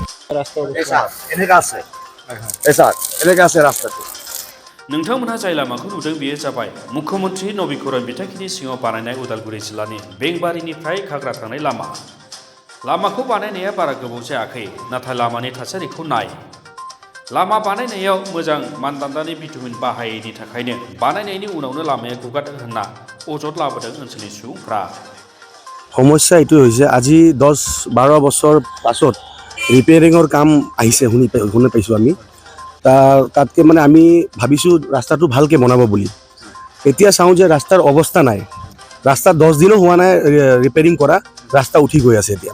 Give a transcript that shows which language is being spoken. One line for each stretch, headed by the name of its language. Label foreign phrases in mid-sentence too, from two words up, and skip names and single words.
Bodo: नोंथांमोनहा जाय लामाखौ नुदों बेयो जाबाय मुख्यमन्त्री नबीकरण बिथांखिनि सिङाव बानायनाय उदालगुरि जिल्लानि बेंबारिनिफ्राय घाग्रा थांनाय लामा। लामाखौ बानायनाया बारा गोबाव जायाखै, नाथाय लामानि थासारिखौ नाय। लामा बानायनायाव मोजां मानदान्दानि बिटुमिन बाहायैनि थाखायनो बानायनायनि उनावनो लामाया गुगादों होनना अजद लाबोदों ओनसोलनि सुबुंफ्रा।
Assamese: সমস্যা এইটো হৈছে আজি 10-12 বছৰ পাছত ৰিপেয়াৰিঙৰ কাম আহিছে শুনি পাইছোঁ আমি। তাতকৈ মানে আমি ভাবিছোঁ ৰাস্তাটো ভালকৈ বনাব বুলি। এতিয়া চাওঁ যে ৰাস্তাৰ অৱস্থা নাই। ৰাস্তা 10 দিনো হোৱা নাই ৰিপেয়াৰিং কৰা, ৰাস্তা উঠি গৈ আছে এতিয়া।